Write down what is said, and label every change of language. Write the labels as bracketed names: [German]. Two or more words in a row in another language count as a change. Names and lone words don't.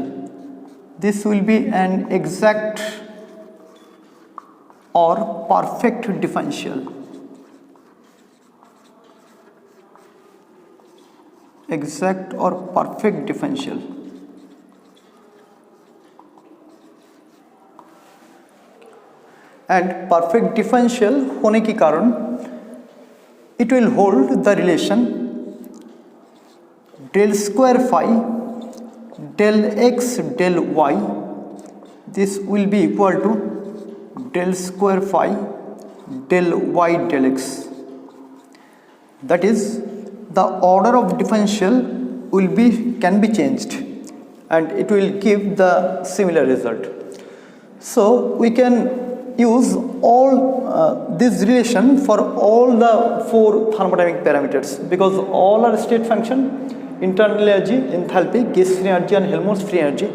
[English] This will be an exact or perfect differential. Exact or perfect differential. And perfect differential [Hindi] होने के कारण [English] it will hold the relation del square phi del x del y. This will be equal to del square phi del y del x. That is, the order of differential can be changed, and it will give the similar result. So we can use all this relation for all the four thermodynamic parameters, because all are state function: internal energy, enthalpy, gas free energy, and Helmholtz free energy.